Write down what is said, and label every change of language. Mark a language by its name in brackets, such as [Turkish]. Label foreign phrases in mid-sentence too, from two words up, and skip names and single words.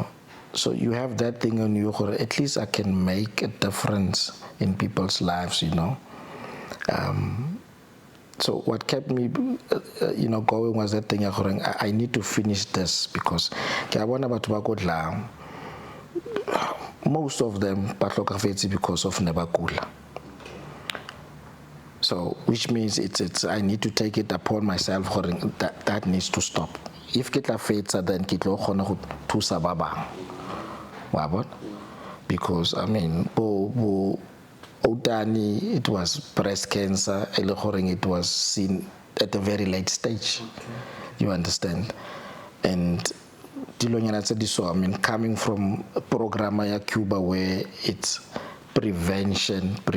[English] So you have that thing on you, or at least I can make a difference in people's lives, you know. So what kept me, going was that thing. I need to finish this because I want about most of them [Southern Sotho] ba hlokafetse [English] because of [Southern Sotho] ne ba kula. [English] So, which means it's I need to take it upon myself that needs to stop. [Southern Sotho] If ke tla fetsa, then ke tlo kgona go thusa ba bang. Wa bona? [English] Because I mean, Otani, it was breast cancer, it was seen at a very late stage. You understand? And I mean, coming from a program like Cuba where it's prevention.